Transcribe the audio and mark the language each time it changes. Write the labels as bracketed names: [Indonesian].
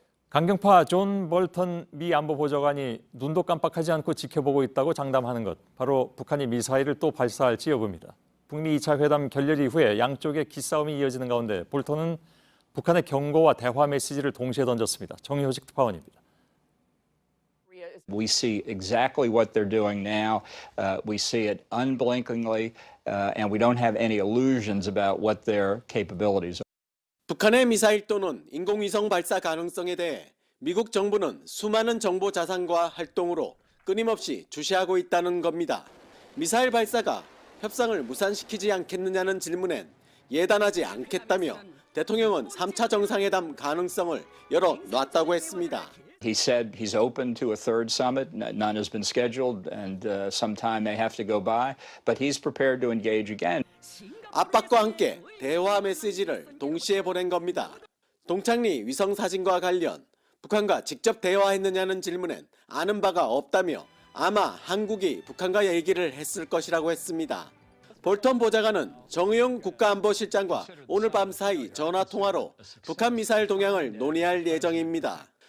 [Korean] 강경파 존 볼턴 미 안보보좌관이 눈도 깜빡하지 않고 지켜보고 있다고 장담하는 것, 바로 북한이 미사일을 또 발사할지 여부입니다. 북미 2차 회담 결렬 이후에 양쪽의 기싸움이 이어지는 가운데 볼턴은 북한의 경고와 대화 메시지를 동시에 던졌습니다. 정효식 특파원입니다. [English] We see exactly what they're doing now. We see it unblinkingly, and we don't have any illusions about what their capabilities are. [Korean] 북한의 미사일 또는 인공위성 발사 가능성에 대해 미국 정부는 수많은 정보 자산과 활동으로 끊임없이 주시하고 있다는 겁니다. 미사일 발사가 협상을 무산시키지 않겠느냐는 질문엔 예단하지 않겠다며 대통령은 3차 정상회담 가능성을 열어놨다고 했습니다. [English] He said he's open to a third summit. None has been scheduled, and some time may have to go by, but he's prepared to engage again. [Korean] 압박과 함께 대화 메시지를 동시에 보낸 겁니다. 동창리 위성 사진과 관련 북한과 직접 대화했느냐는 질문엔 아는 바가 없다며 아마 한국이 북한과 얘기를 했을 것이라고 했습니다. 볼턴 보좌관은 정의용 국가안보실장과 오늘 밤 사이 전화통화로 북한 미사일 동향을 논의할 예정입니다.